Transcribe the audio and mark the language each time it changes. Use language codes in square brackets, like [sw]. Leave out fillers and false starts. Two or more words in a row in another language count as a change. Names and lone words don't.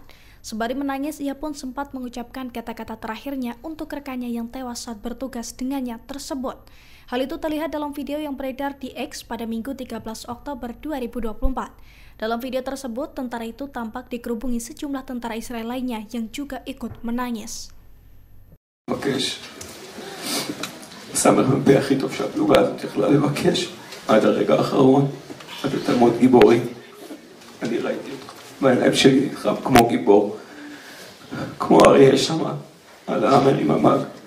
[id] Sembari menangis, ia pun sempat mengucapkan kata-kata terakhirnya untuk rekannya yang tewas saat bertugas dengannya tersebut. Hal itu terlihat dalam video yang beredar di X pada Minggu 13 Oktober 2024. Dalam video tersebut, tentara itu tampak dikerubungi sejumlah tentara Israel lainnya yang juga ikut menangis. [he] סמך מ"פ הכי טוב שהפלוגה הזאת יכלה לבקש עד הרגע האחרון, אתה תלמוד גיבורי. אני ראיתי אותך בעיניים שלי נלחם כמו גיבור, כמו אריה שם על האמר עם המג.